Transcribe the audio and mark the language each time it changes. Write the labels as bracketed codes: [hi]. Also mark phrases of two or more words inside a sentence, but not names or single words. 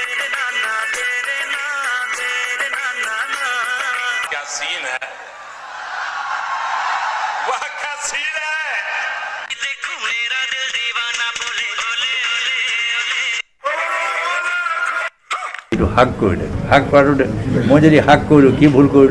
[hi] क्या सीन है, वाह क्या सीन है। देखो मेरा दिल दीवाना बोले बोले [as] এইটো হাক কৰিলে, হাক কৰাটো মই যদি হাক কৰিলোঁ কি ভুল কৰিলোঁ?